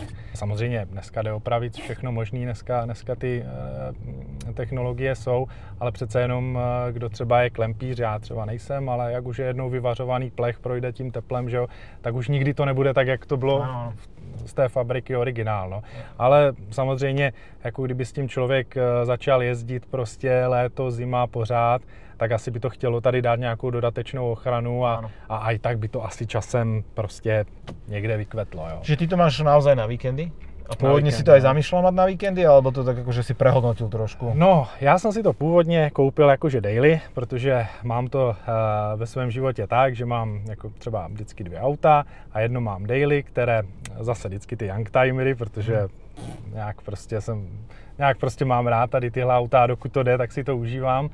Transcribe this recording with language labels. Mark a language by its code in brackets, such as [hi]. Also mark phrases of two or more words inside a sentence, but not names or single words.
[cs] Samozřejmě dneska jde opravit všechno možné, dneska ty technologie jsou, ale přece jenom kdo třeba je klempíř, já třeba nejsem, ale jak už je jednou vyvařovaný plech, projde tím teplem, že jo, tak už nikdy to nebude tak, jak to bylo z té fabriky originál. No. Ale samozřejmě, jako kdyby s tím člověk začal jezdit prostě léto, zima pořád, tak asi by to chtělo tady dát nějakou dodatečnou ochranu a aj tak by to asi časem prostě někde vykvetlo. Jo. [sk] Čiže ty to máš naozaj na víkendy? A původně si to aj zamýšlel mať na víkendy, alebo to tak akože si prehodnotil trošku? [cs] No, já jsem si to původně koupil jakože daily, protože mám to ve svém životě tak, že mám jako třeba vždycky 2 auta a jedno mám daily, které zase vždycky ty youngtimery, protože nějak prostě mám rád tady tyhle auta, dokud to jde, tak si to užívám.